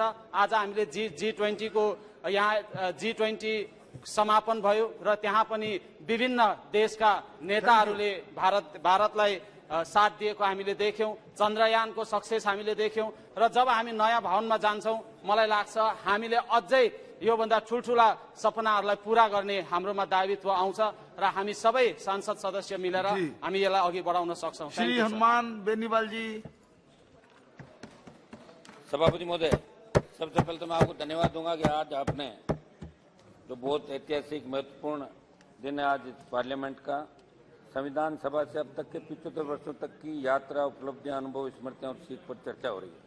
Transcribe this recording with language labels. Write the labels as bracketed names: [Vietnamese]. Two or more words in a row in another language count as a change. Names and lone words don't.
[Nepali] आज हामीले G20 को यहाँ G20 समापन भयो र त्यहाँ पनि विभिन्न देशका नेताहरूले भारतलाई साथ दिएको हामीले देख्यौं। चन्द्रयानको सक्सेस हामीले देख्यौं र जब हामी नयाँ भवनमा जान्छौं मलाई लाग्छ हामीले अझै योभन्दा ठुलठुला सपनाहरूलाई पूरा गर्ने हाम्रोमा दायित्व आउँछ र हामी सबै सांसद सदस्य मिलेर हामी यसलाई अघि बढाउन सक्छौं। [Hindi] श्री हनुमान बेनीवाल जी। सभापति महोदय, सबसे पहले तो मैं आपको धन्यवाद दूंगा कि आज आपने जो बहुत ऐतिहासिक महत्वपूर्ण दिन है आज पार्लियामेंट का, संविधान सभा से अब तक के 75 वर्षों तक की यात्रा, उपलब्धियां, अनुभव, स्मृतियां और सीख पर चर्चा हो रही है।